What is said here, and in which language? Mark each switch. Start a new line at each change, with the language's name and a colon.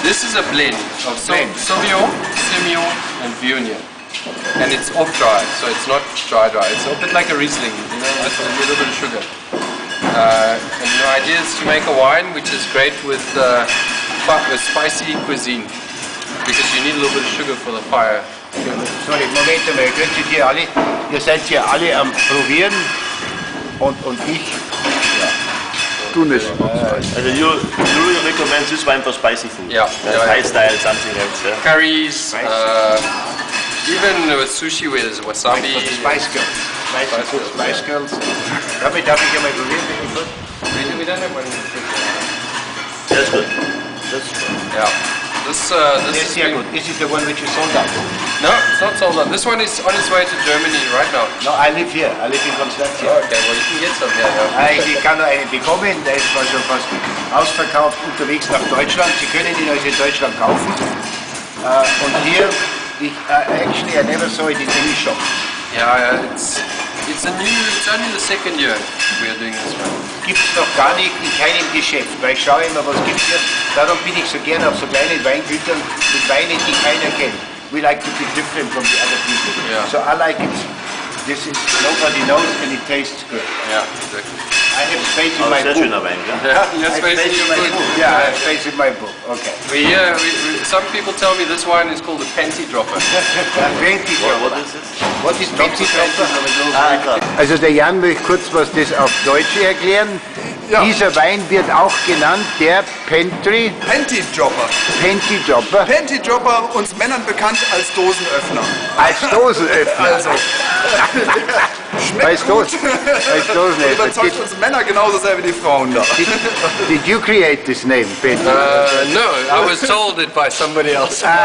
English: This is a blend of Sauvignon, Semillon and Viognier. And it's off dry, so it's not dry. It's a bit like a Riesling, you know, with a little bit of sugar. And the idea is to make a wine which is great with spicy cuisine, because you need a little bit of sugar for the fire.
German: Sorry, Moment einmal, ihr seid hier alle am Probieren und ich. Du nicht.
English: Also you really recommend this wine for spicy food? Yeah. Thai style, something else. Yeah. Curries, even with sushi where there's wasabi. Spice Girls. Spice Girls.
German: Darf ich einmal probieren, bitte?
English: We don't have one. That's good. That's good. Yeah. This is sehr good. This is the one which is sold out. No, it's not sold out. This one is on its way to Germany right now. No, I live here. I live in Constanz. Oh, okay, well you can get some here. Yeah.
German: Ich kann noch einen bekommen, der ist mal schon fast ausverkauft, unterwegs nach Deutschland. Sie können ihn also in Deutschland kaufen.
English: Und hier, actually I never saw it in any shop. Yeah, it's only the second year we are doing this one.
German: Gibt es noch gar nicht in keinem Geschäft, weil ich schaue immer, was gibt es hier. Darum bin ich so gerne auf so kleinen Weingütern mit Weinen, die keiner kennt.
English: We like to be different from the other people. Yeah. So I like it. This is nobody knows and it tastes good. Yeah, exactly. I have space in my book. Yeah, you have space in your book. Yeah, I have space in my book. Okay. Some people tell me this wine is called a panty dropper. Panty dropper. What is this? What is panty dropper?
German: Also der Jan möchte kurz was das auf Deutsch erklären. Ja. Dieser Wein wird auch genannt der Panty Dropper. Panty Dropper. Panty Dropper, uns Männern bekannt als Dosenöffner. Als Dosenöffner. Also schmeckt Weiß gut. Gott. Weiß Gott nicht. Überzeugt uns Männer genauso sehr wie die Frauen da.
English: Did you create this name, Peter? No, I was told it by somebody else.